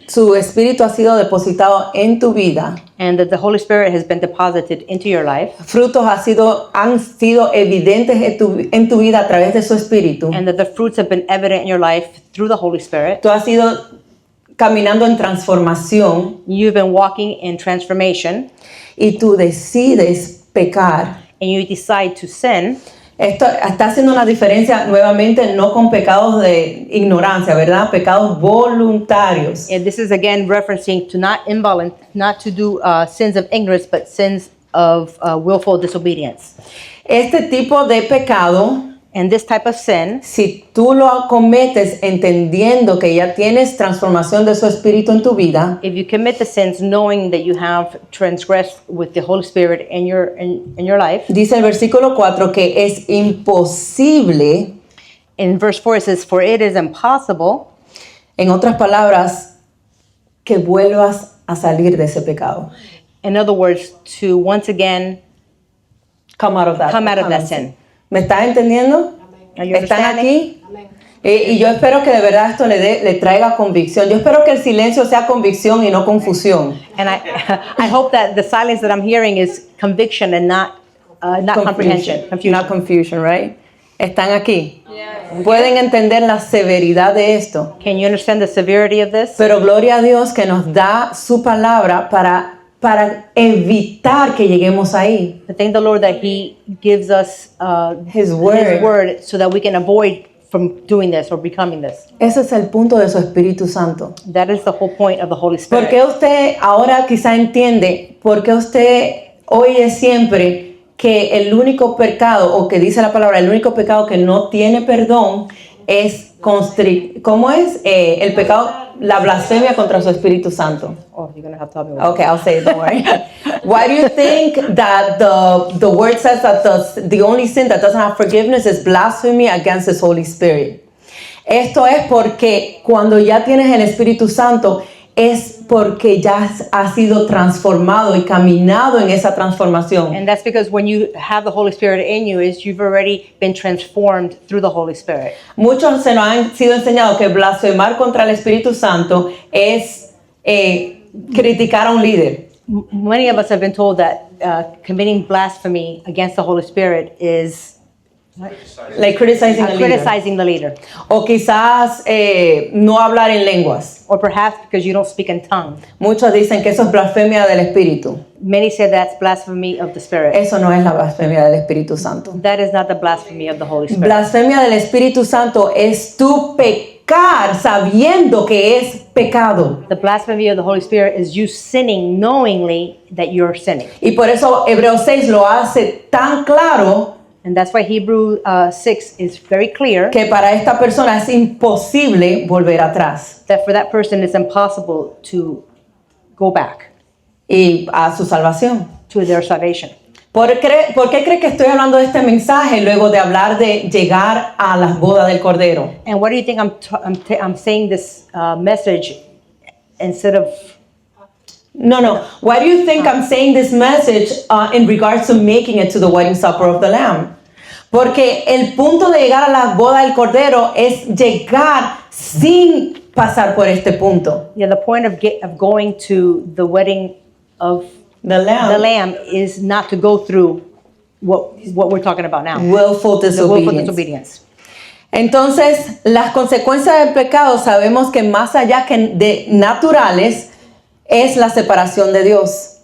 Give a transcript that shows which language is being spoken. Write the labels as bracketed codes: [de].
[es] su Espíritu ha sido depositado en tu vida, [en] and that the Holy Spirit has been deposited into your life, [es] frutos han sido evidentes en tu vida a través de su Espíritu. [en] and that the fruits have been evident in your life through the Holy Spirit, [es] Tú has ido caminando en transformación [en] you've been walking in transformation, [es] y tú decides pecar. [en] and you decide to sin. [es] Esto está haciendo una diferencia nuevamente, no con pecados de ignorancia, ¿verdad? Pecados voluntarios. [en] And this is again referencing to not to do sins of ignorance, but sins of willful disobedience. [es] Este tipo de pecado, [en] And this type of sin, [es] si tú lo cometes entendiendo que ya tienes transformación de su espíritu en tu vida, [en] if you commit the sins knowing that you have transgressed with the Holy Spirit in your life, [es] dice el versículo 4 que es imposible, [en] in verse 4 it says, "For it is impossible," [es] en otras palabras, que vuelvas a salir de ese pecado. [en] in other words, to once again Come out of that sin. [es] ¿Me estás entendiendo? [en] Are you [es] ¿Están [en] understanding? [es] aquí? Y yo espero que de verdad esto le traiga convicción. Yo espero que el silencio sea convicción y no confusión. [en] And I hope that the silence that I'm hearing is conviction and not comprehension, confusion. Not confusion, right? [es] ¿Están aquí? Pueden entender la severidad de esto. [en] Can you understand the severity of this? [es] Pero gloria a Dios que nos da su palabra para evitar que lleguemos ahí. [en] I thank the Lord that He gives us His word. so that we can avoid from doing this or becoming this. [es] Ese es el punto de su Espíritu Santo. [en] That is the whole point of the Holy [es] ¿Por [en] Spirit. [es] qué usted ahora quizá entiende por qué usted oye siempre que el único pecado, o que dice la palabra, el único pecado que no tiene perdón es ¿cómo es? El pecado, la blasfemia contra su Espíritu Santo. [en] Oh, you're gonna have to help me with Okay, I'll say it, don't worry. Why do you think that the word says that the only sin that doesn't have forgiveness is blasphemy against His Holy Spirit? [es] Esto es porque cuando ya tienes el Espíritu Santo, es porque ya has sido transformado y caminado en esa transformación. [en] And that's because when you have the Holy Spirit in you, is you've already been transformed through the Holy Spirit. [es] Muchos se nos han sido enseñados que blasfemar contra el Espíritu Santo es criticar a un líder. [en] Many of us have been told that committing blasphemy against the Holy Spirit is Like criticizing a leader. criticizing the leader. [es] O quizás no hablar en lenguas. [en] Or perhaps because you don't speak in tongue. [es] Muchos dicen que eso es blasfemia del Espíritu. [en] Many say that's blasphemy of the Spirit. [es] Eso no es la blasfemia del Espíritu Santo. [en] That is not the blasphemy of the Holy Spirit. [es] Blasfemia del Espíritu Santo es tu pecar sabiendo que es pecado. [en] The blasphemy of the Holy Spirit is you sinning knowingly that you're sinning. [es] Y por eso Hebreos 6 lo hace tan claro [en] And that's why Hebrews 6 is very clear [es] que para esta persona es imposible volver atrás [en] that for that person it's impossible to go back [es] y a su salvación. [en] to their salvation. [es] ¿Por qué cree que estoy hablando de este mensaje luego de hablar de llegar a las bodas del Cordero? [en] And what do you think I'm saying this message instead of No. Why do you think I'm saying this message in regards to making it to the wedding supper of the Lamb? [es] Porque el punto de llegar a la boda del Cordero es llegar sin pasar por este punto. [en] the point of going to the wedding of The Lamb. the Lamb is not to go through what we're talking about now. Willful The willful disobedience. disobedience. [es] Entonces, las consecuencias del pecado sabemos que más allá que de naturales es la separación de Dios.